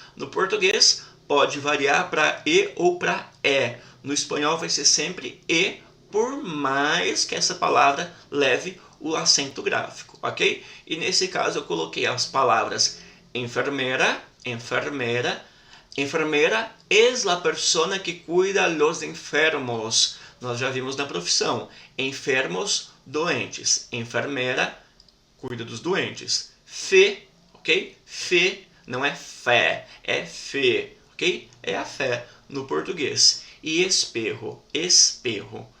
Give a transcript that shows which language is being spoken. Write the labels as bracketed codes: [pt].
[pt] No português pode variar para E ou para E. No espanhol vai ser sempre E, por mais que essa palavra leve o acento gráfico, ok? E nesse caso eu coloquei as palavras enfermera, enfermera. [es] Enfermera es la persona que cuida a los enfermos. [pt] Nós já vimos na profissão. Enfermos, doentes. Enfermera cuida dos doentes. Fe, ok? Fe não é fé, é fe, ok? É a fé no português. E espejo, espejo.